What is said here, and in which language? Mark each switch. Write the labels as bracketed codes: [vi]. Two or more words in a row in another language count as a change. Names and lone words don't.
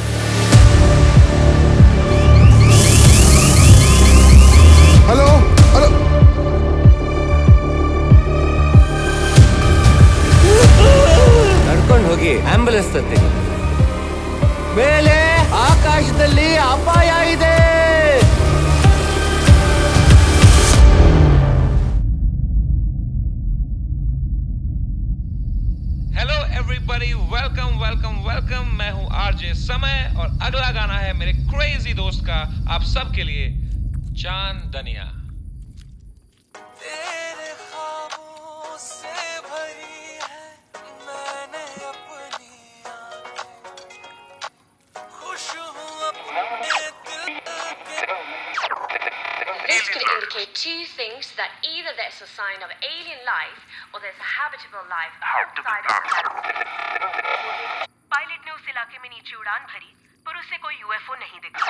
[en] Hello hello, [kn] ನಡ್ಕೊಂಡು ಹೋಗಿ ಆಂಬುಲೆನ್ಸ್ ತರ್ತೀನಿ. ಮೇಲೆ ಆಕಾಶದಲ್ಲಿ ಅಪಾಯ ಇದೆ. [en] Hello everybody, welcome welcome welcome. [hi] मैं हूं आरजे समय और अगला गाना है मेरे क्रेजी दोस्त का आप सब के लिए, चांद दनिया। तेरे ख्वाबों से भरी है मैंने अपनी आंखें, खुश हूं अपने दिल के। [en] This could indicate two things: that either there's a sign of alien life or there's a habitable life outside of the galaxy. [hi] पायलट ने उस इलाके में नीचे उड़ान भरी पर उसे कोई यूएफओ नहीं दिखा.